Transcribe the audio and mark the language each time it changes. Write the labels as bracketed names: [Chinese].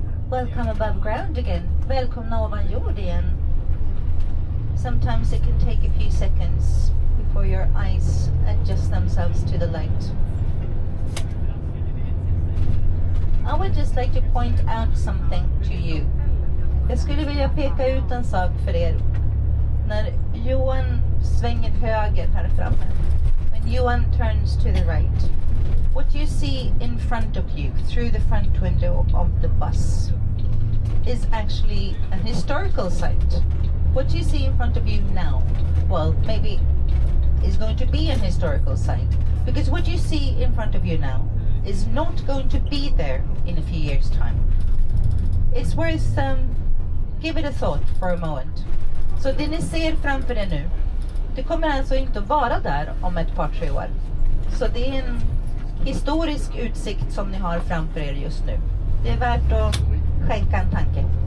[English] welcome above ground again. [Swedish] Välkomna ovan jord igen. [English] Sometimes it can take a few seconds before your eyes adjust themselves to the light. I would just like to point out something to you. [Swedish] Jag skulle vilja peka ut en sak för er. När Johan svänger höger här framme, [English] when Johan turns to the right, what you see in front of you through the front window of the bus is actually an historical site. What you see in front of you now, well, maybe is going to be an historical site, because what you see in front of you now is not going to be there in a few years' time. It's worth give it a thought for a moment. [Swedish] Så det ni ser framför er nu, det kommer alltså inte att vara där om ett par, 3 år. Så det är en historisk utsikt som ni har framför er just nu. Det är värt att skänka en tanke.